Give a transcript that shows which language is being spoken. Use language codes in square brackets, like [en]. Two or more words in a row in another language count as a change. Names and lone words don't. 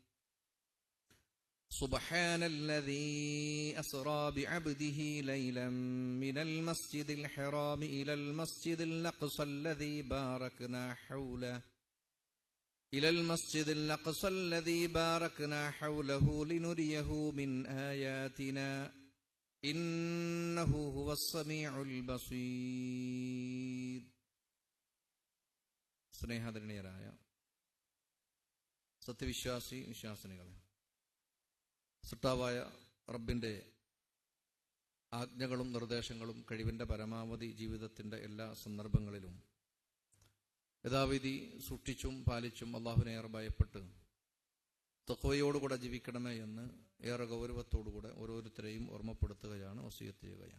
[ar] سبحان الذي أسرى بعبده ليلا من المسجد الحرام إلى المسجد الأقصى الذي باركنا حوله لنريه من آياتنا إنه هو السميع البصير. [ml] സ്നേഹാദരണീയരായ സത്യവിശ്വാസി വിശ്വാസിനികളെ, സൃഷ്ടാവായ റബ്ബിൻ്റെ ആജ്ഞകളും നിർദ്ദേശങ്ങളും കഴിവിൻ്റെ പരമാവധി ജീവിതത്തിൻ്റെ എല്ലാ സന്ദർഭങ്ങളിലും യഥാവിധി സൂക്ഷിച്ചും പാലിച്ചും അള്ളാഹുവിനെ ഏറെ ഭയപ്പെട്ട് തഖ്വയോടുകൂടെ ജീവിക്കണമേ എന്ന് ഏറെ ഗൗരവത്തോടുകൂടെ ഓരോരുത്തരെയും ഓർമ്മപ്പെടുത്തുകയാണ്, വസിയത്ത് ചെയ്യുകയാണ്.